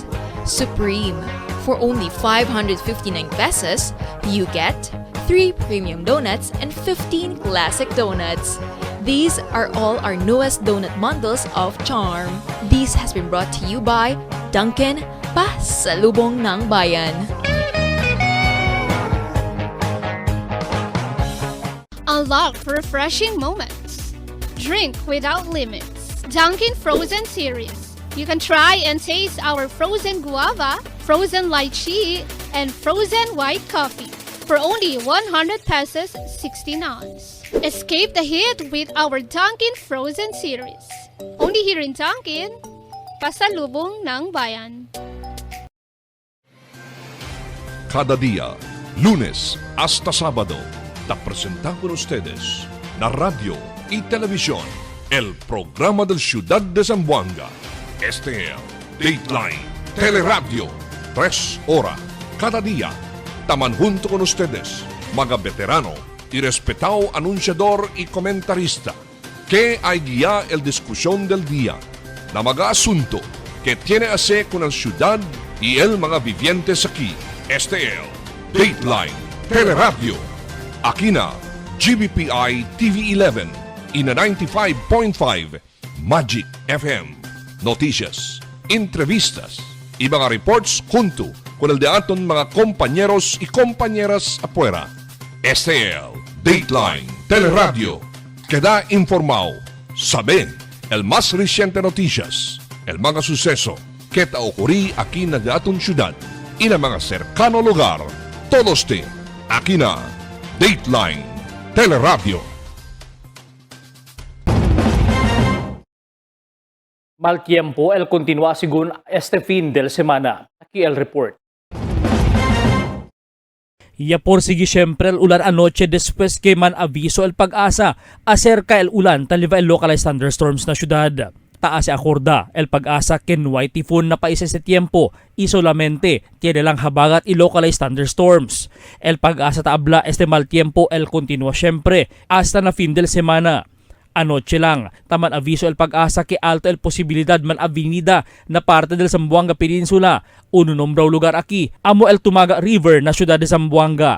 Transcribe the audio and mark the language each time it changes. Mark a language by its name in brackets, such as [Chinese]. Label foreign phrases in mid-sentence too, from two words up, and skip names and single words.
[English] Supreme. For only 559 pesos, you get 3 premium donuts and 15 classic donuts. These are all our newest donut bundles of Charm. This has been brought to you by Dunkin', [Filipino] pasalubong ng bayan. [English] Unlock refreshing moments. Drink without limits. Dunkin' Frozen Series. You can try and taste our frozen guava, frozen lychee, and frozen white coffee for only 100 pesos 16 ounce. Escape the heat with our Dunkin' Frozen Series. Only here in Dunkin', [Filipino] pasalubong ng bayan. [Chavacano] Cada día, lunes hasta sábado, te presentamos con ustedes la radio y televisión el programa del Ciudad de Zamboanga. Este es Dateline Teleradio. 3 horas cada día. Taman junto con ustedes, mga veterano y respetado anunciador y comentarista, que hay guía el discusión del día na mga asunto que tiene a ver con la ciudad y el mga vivientes aquí. Este es Dateline Teleradio. Aquí na GBPI TV11 y na 95.5 Magic FM. Noticias, entrevistas y mga reports junto con el de aton mga compañeros y compañeras afuera. Este es Dateline Teleradio. Queda informado, sabe el más reciente noticias, el mga suceso que ta ocurrí aquí na de aton ciudad y na mga cercano lugar. Todos te aquí na Dateline Teleradio. Mal tiempo el continúa según este fin de semana. Aquí el report. Ya por sigue siempre el ulan anoche después que man aviso el pag-asa acerca el ulan taliva el [English] localized thunderstorms [Chavacano] na syudad. Taas acorda el pag-asa que no hay tifón na paisa sa tiempo y solamente tiene lang habagat y [English] localized thunderstorms. [Chavacano] El pag-asa taabla este mal tiempo el continúa siempre hasta na fin de semana. Anoche lang, taman aviso el pag-asa que alto el posibilidad man avenida na parte del Zamboanga Peninsula. Uno nombraw lugar aquí, amo el Tumaga River na syudad de Zamboanga.